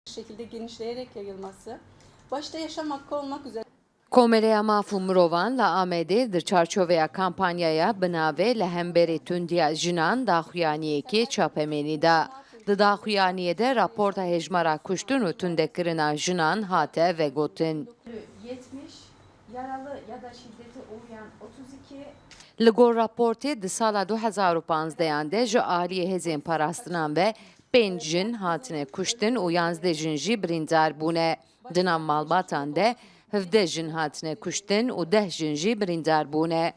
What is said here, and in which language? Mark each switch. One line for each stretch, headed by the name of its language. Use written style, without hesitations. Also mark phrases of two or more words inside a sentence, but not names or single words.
Turkish: şekilde genişleyerek yayılması, başta yaşam hakkı olmak üzere
Kurdish: Komeleya Mafûm Mirovan li Amedê di çarçoveya kampanyaya bi navê li hemberî tundiya jinan daxuyaniyekî çapemênî da. Di daxuyaniyê de raporta hejmara kuştin û tundekirina jinan hate vegotin.
Turkish: 70 yaralı ya da şiddete uğrayan 32
Kurdish: Li gor raportê di sala 2015 de ji aliyê hêzên parastinan ve 5 jin hatine kuştin û 11 jin jî birîndar bûne. Di nav malbatan de 17 jin hatine kuştin û 10 jin jî birîndar bûne.